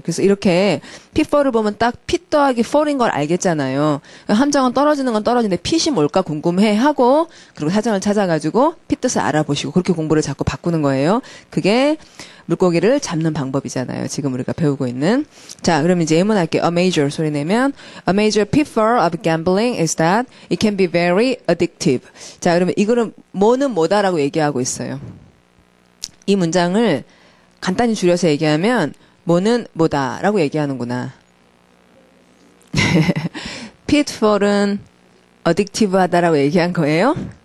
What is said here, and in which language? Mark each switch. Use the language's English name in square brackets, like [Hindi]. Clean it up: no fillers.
[Korean] 그래서 이렇게 pitfall을 보면 딱 pit 더하기 fall인 걸 알겠잖아요. 함정은 떨어지는 건 떨어지는데 pit이 뭘까 궁금해 하고 그리고 사전을 찾아가지고 pit 뜻을 알아보시고 그렇게 공부를 자꾸 바꾸는 거예요. 그게 물고기를 잡는 방법이잖아요. 지금 우리가 배우고 있는. 자, 그럼 이제 예문할게요. [English] A major [Korean] 소리 내면 [English] A major pitfall of gambling is that it can be very addictive. [Korean] 자, 그러면 이거는 뭐는 뭐다라고 얘기하고 있어요. 이 문장을 간단히 줄여서 얘기하면 뭐는 뭐다라고 얘기하는구나. pitfall은 addictive하다라고 얘기한 거예요?